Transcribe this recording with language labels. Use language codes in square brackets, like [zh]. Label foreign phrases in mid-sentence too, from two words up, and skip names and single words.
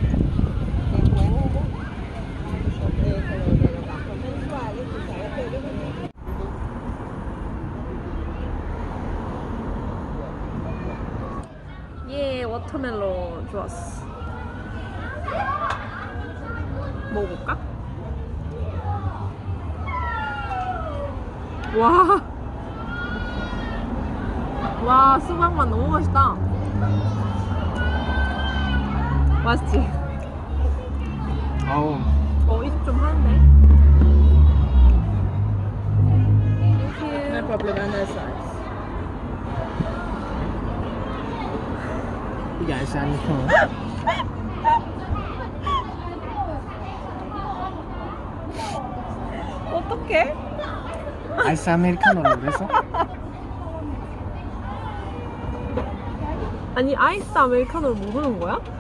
[es] de los gastos mensuales, tú sabes que ellos [ko] 예, 워터멜론 좋았어. 먹어볼까? 와. 와, 수박맛 너무 맛있다. 맛있지? 아우. 이집 좀 하는데? [es] no problema, [en] no size. [ko] 이게 아이스 아메리카노. 어떡해? 아이스 아메리카노라고 그랬어? 아니, 아이스 아메리카노를 모르는 거야?